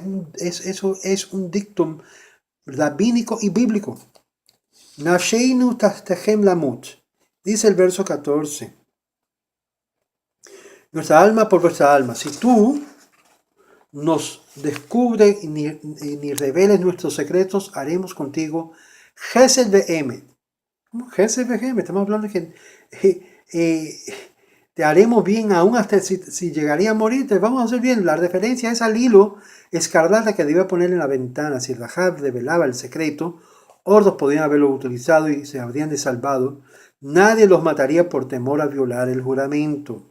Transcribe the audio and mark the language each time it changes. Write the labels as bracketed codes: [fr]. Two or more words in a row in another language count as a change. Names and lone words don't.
[es] Eso es un dictum rabínico y bíblico. [he] נפשנו תחתיכם למות. [es] Dice el verso 14. Nuestra alma por vuestra alma. Si tú nos descubres ni reveles nuestros secretos, haremos contigo [he] חסד ואמת. חסד ואמת. [es] Estamos hablando de que te haremos bien aún hasta si llegaría a morir, te vamos a hacer bien. La referencia es al hilo escarlata que debía poner en la ventana. Si Rahab revelaba el secreto, hordos podrían haberlo utilizado y se habrían de salvado. Nadie los mataría por temor a violar el juramento.